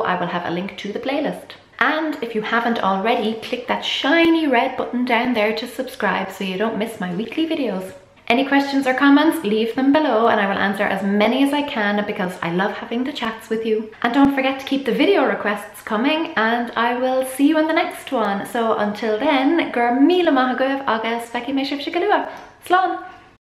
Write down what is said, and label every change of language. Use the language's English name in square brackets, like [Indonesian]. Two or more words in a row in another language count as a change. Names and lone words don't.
[English] I will have a link to the playlist. And if you haven't already, click that shiny red button down there to subscribe so you don't miss my weekly videos. Any questions or comments, leave them below and I will answer as many as I can because I love having the chats with you. And don't forget to keep the video requests coming and I will see you in the next one. So until then, [Irish] gur míle maith agaibh agus feici mé sibh se go luath. Slán!